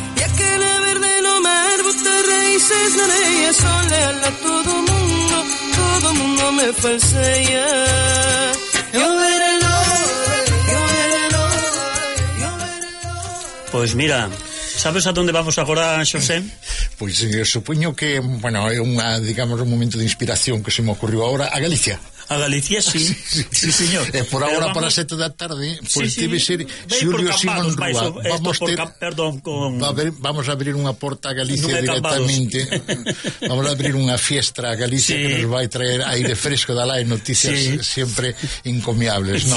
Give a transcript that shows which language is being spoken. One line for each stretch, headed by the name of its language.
Portuguese: E aquela verde no mar, bota raízes na areia, sou leal a todo mundo me falseia. Eu era louco, eu era louco, eu era louco.
Galician: Pois mira, sabes a dónde vamos agora, José? Pois eu supoño que, bueno, é unha, digamos, un momento de inspiración que se me ocurrió agora, a Galicia. A Galicia, sí. Sí, sí, sí, señor.
Spanish: Por ahora, vamos... para las 7 de la tarde, pues sí, sí, debe ser Xulio Simón Rúa. Vamos, ter... perdón, con... vamos a abrir una puerta a Galicia directamente. Vamos a abrir una fiesta a Galicia, sí, que nos va a traer aire fresco de la y noticias, sí, siempre encomiables, ¿no?